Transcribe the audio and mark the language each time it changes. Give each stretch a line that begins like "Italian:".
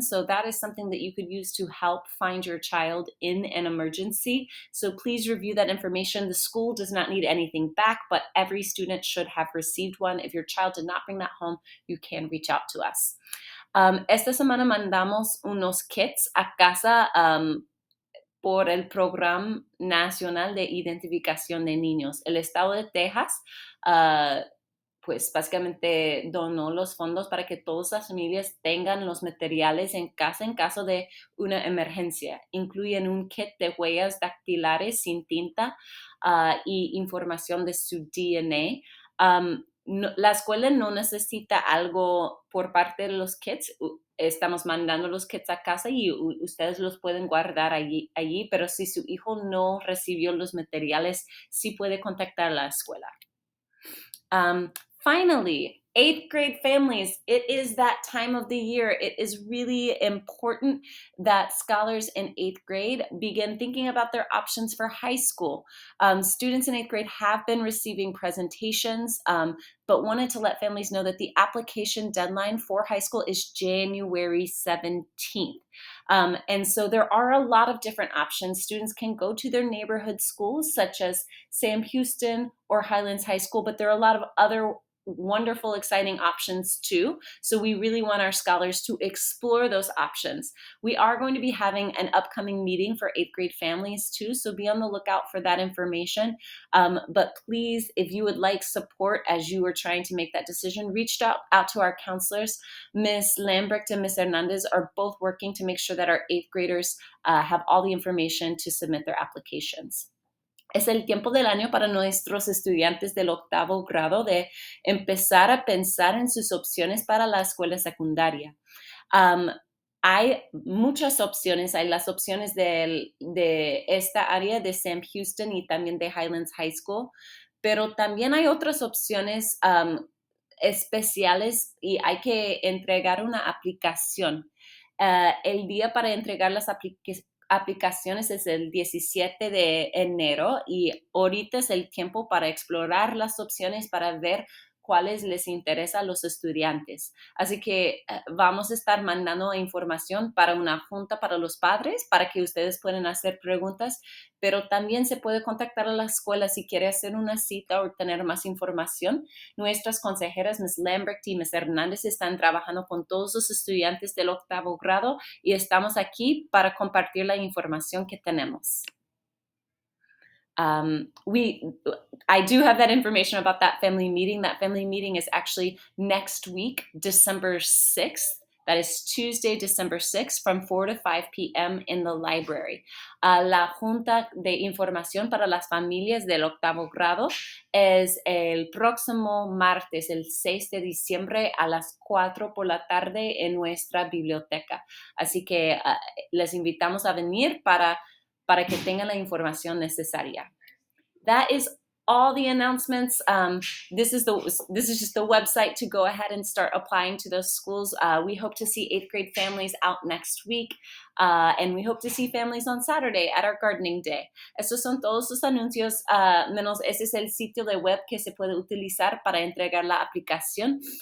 English: So that is something that you could use to help find your child in an emergency. So please review that information. The school does not need anything back, but every student should have received one. If your child did not bring that home, you can reach out to us.
Spanish: Esta semana mandamos unos kits a casa por el Programa Nacional de Identificación de Niños. El estado de Texas pues básicamente donó los fondos para que todas las familias tengan los materiales en casa en caso de una emergencia. Incluyen un kit de huellas dactilares sin tinta y información de su DNA. La escuela no necesita algo por parte de los kits. Estamos mandando los kits a casa y ustedes los pueden guardar allí, pero si su hijo no recibió los materiales, sí puede contactar a la escuela.
English: Finally, 8th grade families, it is that time of the year. It is really important that scholars in 8th grade begin thinking about their options for high school. Students in 8th grade have been receiving presentations, but wanted to let families know that the application deadline for high school is January 17th. And so there are a lot of different options. Students can go to their neighborhood schools, such as Sam Houston or Highlands High School, but there are a lot of other wonderful, exciting options too. So we really want our scholars to explore those options. We are going to be having an upcoming meeting for 8th grade families too, so be on the lookout for that information. But please, if you would like support as you are trying to make that decision, reach out to our counselors. Ms. Lambrecht and Ms. Hernandez are both working to make sure that our 8th graders have all the information to submit their applications.
Spanish: Es el tiempo del año para nuestros estudiantes del 8º grado de empezar a pensar en sus opciones para la escuela secundaria. Hay muchas opciones, hay las opciones de esta área de Sam Houston y también de Highlands High School, pero también hay otras opciones especiales y hay que entregar una aplicación. El día para entregar las aplicaciones es el 17 de enero y ahorita es el tiempo para explorar las opciones para ver cuáles les interesa a los estudiantes. Así que vamos a estar mandando información para una junta para los padres para que ustedes puedan hacer preguntas, pero también se puede contactar a la escuela si quiere hacer una cita o tener más información. Nuestras consejeras, Ms. Lambrecht y Ms. Hernández, están trabajando con todos los estudiantes del 8º grado y estamos aquí para compartir la información que tenemos.
English: I do have that information about that family meeting. That family meeting is actually next week, December 6th. That is Tuesday, December 6th, from 4 to 5 p.m. in the library.
Spanish: La Junta de Información para las Familias del 8º grado es el próximo martes, el 6 de diciembre a las 4 por la tarde en nuestra biblioteca. Así que les invitamos a venir para que tengan la información necesaria.
English: That is all the announcements. This is just the website to go ahead and start applying to those schools. We hope to see 8th grade families out next week, and we hope to see families on Saturday at our gardening day.
Spanish: Estos son todos los anuncios, menos ese es el sitio de web que se puede utilizar para entregar la aplicación.